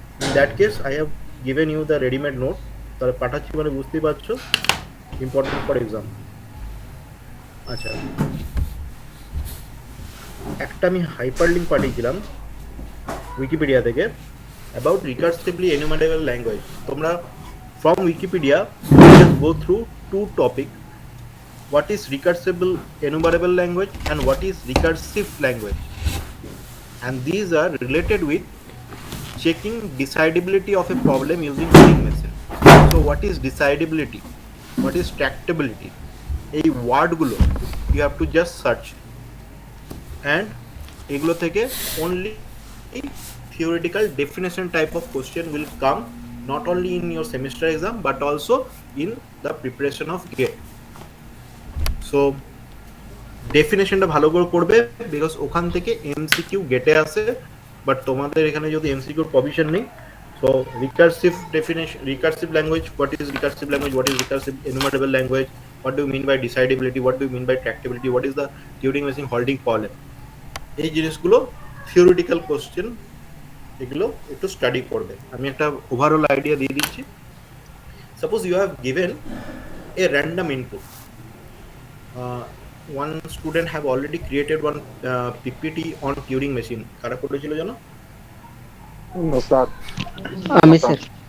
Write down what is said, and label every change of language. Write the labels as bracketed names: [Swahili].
[English] in that case I have given you the readymade note, [Bangla] তাহলে পাঠাচ্ছি মানে বুঝতেই পারছো, [English] Important for exam. [Bangla] আচ্ছা, একটা আমি হাইপার লিঙ্ক পাঠিয়েছিলাম উইকিপিডিয়া থেকে অ্যাবাউট রিকার্সিভলি এনুমারেবল ল্যাঙ্গুয়েজ। তোমরা [English] from Wikipedia just go through 2 topics: what is recursible enumerable language and what is recursive language, and these are related with checking decidability of a problem using Turing machine. So what is decidability, what is tractability, [Bangla] এই ওয়ার্ডগুলো [English] you have to just search, and [Bangla] এগুলো থেকে [English] only theoretical definition type of question will come, not only in your semester exam but also in the preparation of GATE. [Bangla] So ডেফিনেশনটা ভালো করে করবে, because ওখান থেকে MCQ গেটে আসে, বাট তোমাদের এখানে যদি এমসিকিউর প্রভিশন নেই। [English] so recursive definition, recursive language, what is recursive language, what is recursive enumerable language, what do mean by decidability, what do mean by tractability, what is the Turing machine halting problem, [Bangla] এই জিনিসগুলো theoretical question, এগুলো একটু study করবে। আমি একটা overall idea দিয়ে দিচ্ছি। [English] Suppose you have given a random input, one student have already created one PPT on Turing machine. [Bangla] কারা করেছিল জানো? [English] No, sir. [Bangla] আমি স্যার।